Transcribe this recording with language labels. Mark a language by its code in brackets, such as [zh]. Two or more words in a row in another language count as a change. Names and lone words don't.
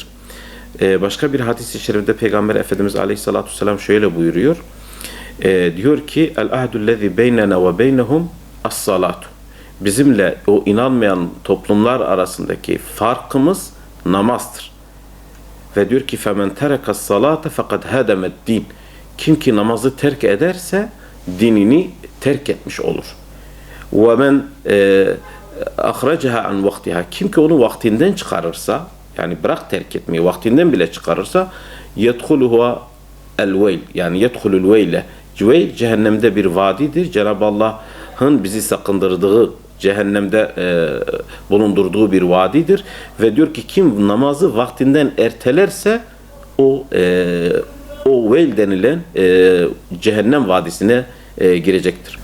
[tr] Başka bir hadis-i şerifte Peygamber Efendimiz Aleyhisselatü Vesselam şöyle buyuruyor. Diyor ki [ar] العهد الذي بيننا وبينهم الصلاة. [tr] Bizimle o inanmayan toplumlar arasındaki farkımız namazdır. Ve diyor ki [ar] فَمَنْ تَرَكَ الصَّلَاةَ فَقَدْ هَدَمَ الدِّينِ. [tr] Kim ki namazı terk ederse dinini terk etmiş olur. [ar] وَمَنْ أَخْرَجَهَا عَنْ وَقْتِهَا. [tr] Kim ki onu vaktinden çıkarırsa, yani bırak terk etmeyi, vaktinden bile çıkarırsa [ar] يَدْخُلُهُ الْوَيْلِ. Yani يَدْخُلُ الْوَيْلَ. [tr] Cüveyl cehennemde bir vadidir. Cenab-ı Allah'ın bizi sakındırdığı, cehennemde bulundurduğu bir vadidir. Ve diyor ki kim namazı vaktinden ertelerse o veil denilen cehennem vadisine girecektir.